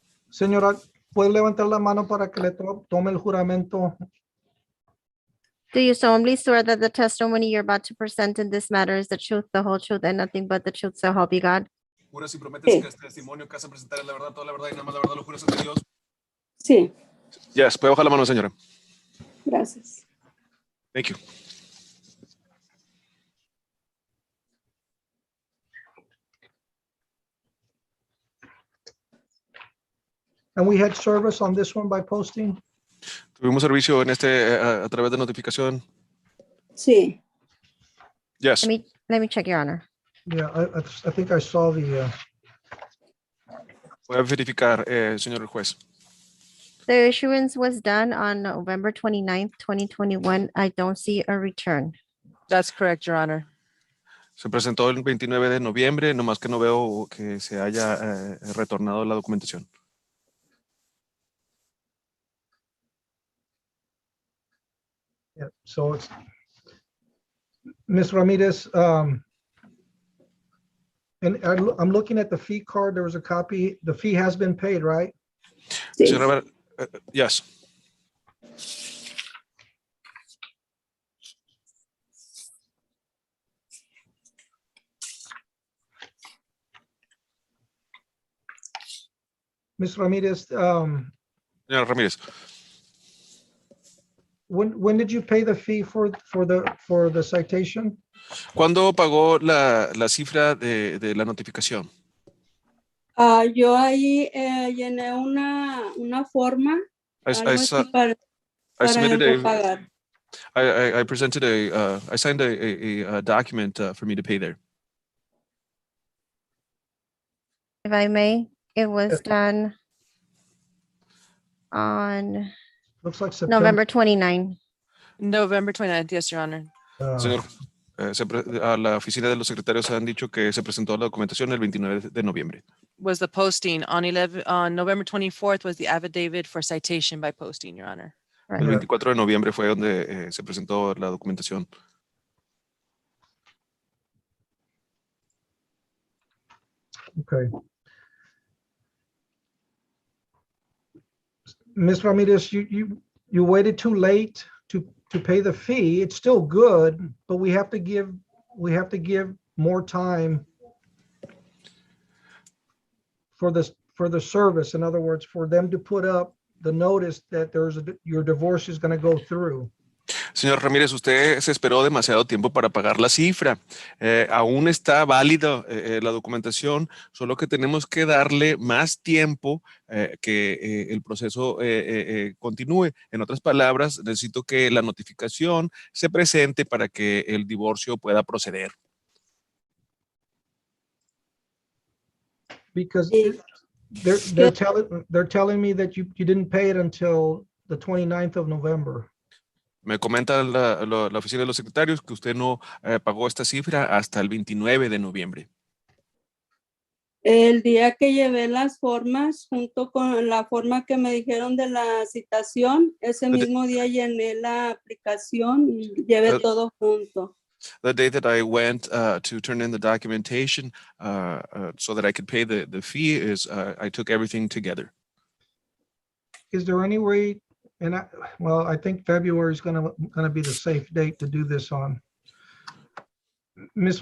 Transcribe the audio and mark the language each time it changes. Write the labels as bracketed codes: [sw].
[es] Señora, ¿puede levantar la mano para que le tome el juramento? [en] Do you solemnly swear that the testimony you're about to present in this matter is the truth, the whole truth, and nothing but the truth, so help you God? [es] ¿Juras y prometes Sí. que este testimonio que vas a presentar es la verdad, toda la verdad y nada más la verdad lo juras ante Dios? Sí, [en] Yes, [es] puede bajar la mano, señora. gracias. [en] Thank you. And we had service on this one by posting? [es] Tuvimos servicio en a través de notificación. Sí. [en] Yes. Let me check, Your Honor. Yeah, I think I saw the, [es] Voy a verificar, señor juez. [en] The issuance was done on November 29th, 2021. I don't see a return. That's correct, Your Honor. [es] Se presentó el 29 de noviembre, nomás que no veo que se haya retornado la documentación. [en] yeah, so it's, Ms. Ramirez, and I'm looking at the fee card. There was a copy. The fee has been paid, right? [es] Sí. Señora, [en] yes. Ms. Ramirez, [es] Señora Ramírez, [en] when did you pay the fee for the citation? [es] ¿cuándo pagó la cifra de la notificación? Yo ahí llené una forma, [en] I [es] así para [en] submitted [es] pagar. [en] I presented I signed a document for me to pay there. If I may, it was Yes. done on Looks like September. November 29. November 29th, yes, Your Honor. [es] Señor, a la oficina de los secretarios han dicho que se presentó la documentación el 29 de noviembre. [en] Was the posting on November 24th was the affidavit for citation by posting, Your Honor. Right. [es] El 24 de noviembre fue donde se presentó la documentación. [en] Okay. Ms. Ramirez, you waited too late to pay the fee. It's still good, but we have to give more time for the service. In other words, for them to put up the notice that your divorce is going to go through. [es] Señor Ramírez, usted se esperó demasiado tiempo para pagar la cifra. Aún está válida la documentación, solo que tenemos que darle más tiempo que el proceso continúe. En otras palabras, necesito que la notificación se presente para que el divorcio pueda proceder. [en] Because they're telling me that you didn't pay it until the 29th of November. [es] Me comenta la oficina de los secretarios que usted no pagó esta cifra hasta el 29 de noviembre. El día que llevé las formas, junto con la forma que me dijeron de la citación, ese mismo día llené la aplicación y llevé todo junto. [en] The day that I went to turn in the documentation so that I could pay the fee is I took everything together. Is there any way, and I think February is gonna be the safe date to do this on. Ms.